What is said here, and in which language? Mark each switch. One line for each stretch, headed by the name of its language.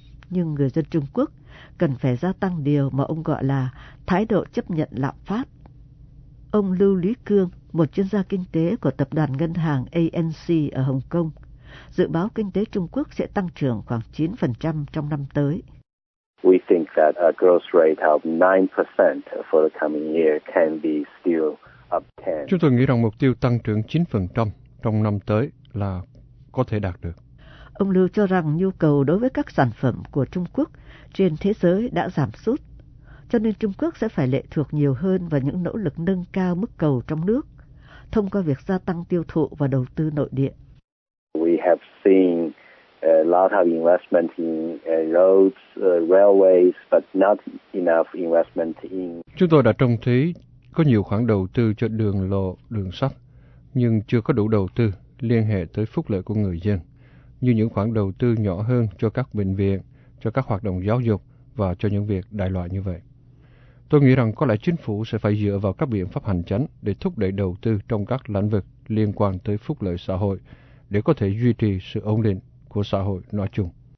Vietnamese: Nhưng người dân Trung Quốc cần phải gia tăng điều mà ông gọi là thái độ chấp nhận lạm phát. Ông Lưu Lý Cương, một chuyên gia kinh tế của tập đoàn ngân hàng ANC ở Hồng Kông, dự báo kinh tế Trung Quốc sẽ tăng trưởng khoảng 9% trong năm tới.
English: We think that a growth rate of 9% for the coming year can be still obtained.
Vietnamese: Chúng tôi nghĩ rằng mục tiêu tăng trưởng 9% trong năm tới là có thể đạt được. Ông Lưu cho rằng nhu cầu đối với các sản phẩm của Trung Quốc trên thế giới đã giảm sút, cho nên Trung Quốc sẽ phải lệ thuộc nhiều hơn vào những nỗ lực nâng cao mức cầu trong nước, thông qua việc gia tăng tiêu thụ và đầu tư nội địa.
English: We have seen a lot of investment in roads, railways, but not enough investment in...
Vietnamese: Chúng tôi đã trông thấy có nhiều khoản đầu tư cho đường lộ, đường sắt, nhưng chưa có đủ đầu tư liên hệ tới phúc lợi của người dân, như những khoản đầu tư nhỏ hơn cho các bệnh viện, cho các hoạt động giáo dục và cho những việc đại loại như vậy. Tôi nghĩ rằng có lẽ chính phủ sẽ phải dựa vào các biện pháp hành chính để thúc đẩy đầu tư trong các lĩnh vực liên quan tới phúc lợi xã hội để có thể duy trì sự ổn định của xã hội nói chung.